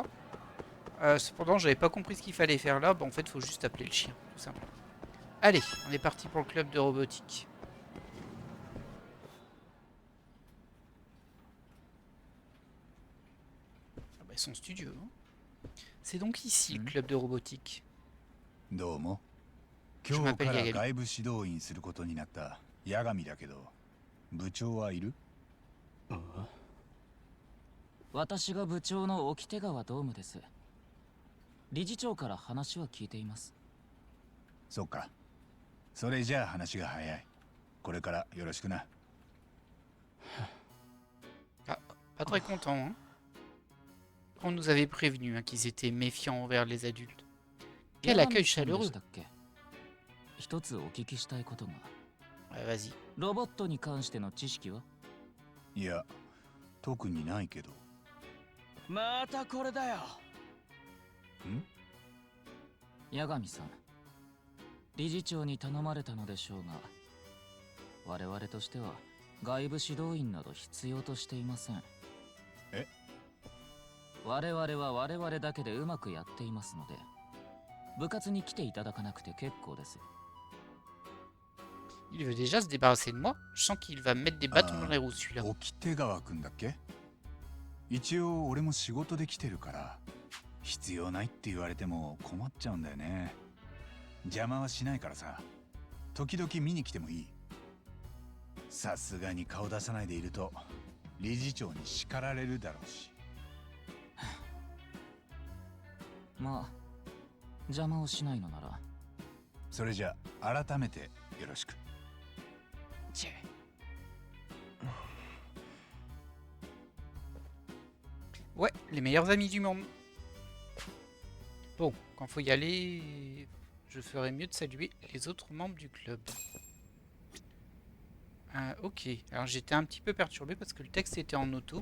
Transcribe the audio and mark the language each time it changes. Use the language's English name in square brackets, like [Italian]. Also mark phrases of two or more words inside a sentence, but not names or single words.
[French] Cependant, j'avais pas compris ce qu'il fallait faire là. Bah, en fait, il faut juste appeler le chien, tout simplement. Allez, on est parti pour le club de robotique. Ah bah, son studio. Hein. C'est donc ici le club de robotique. [Japanese] どうも。 [French] Je [Japanese] 今日 [French] m'appelle [Japanese] から [French] Yagami. [Japanese] 外部指導員することになった八神だけど、部長はいる？私が部長の沖手川ドームです。理事長から話は聞いています。そっか。それじゃあ話が早い。これからよろしくな。 [French] Ah, pas très content, hein. On nous avait prévenu hein, qu'ils étaient méfiants envers les adultes. Quel accueil chaleureux. [Japanese] 一つお聞きしたいことが。 [French] Vas-y. [Japanese] ロボットに関しての知識はいや、特にないけど。またこれだよ。八神さん、理事長に頼まれたのでしょうが、我々としては外部指導員など必要としていません。え？我々は我々だけでうまくやっていますので、部活に来ていただかなくて結構です。 [French] Il veut déjà se débarrasser de moi. Je sens qu'il va me mettre des bâtons dans les roues celui-là. [Japanese] 沖手川くんだっけ？一応俺も仕事で来てるから、必要ないって言われても困っちゃうんだよね。邪魔はしないからさ。時々見に来てもいい。さすがに顔出さないでいると理事長に叱られるだろうし。まあ邪魔をしないのなら。それじゃあ改めてよろしく。 [French] Ouais, les meilleurs amis du monde. Bon, quand faut y aller, je ferais mieux de saluer les autres membres du club. Ok, alors j'étais un petit peu perturbé parce que le texte était en auto.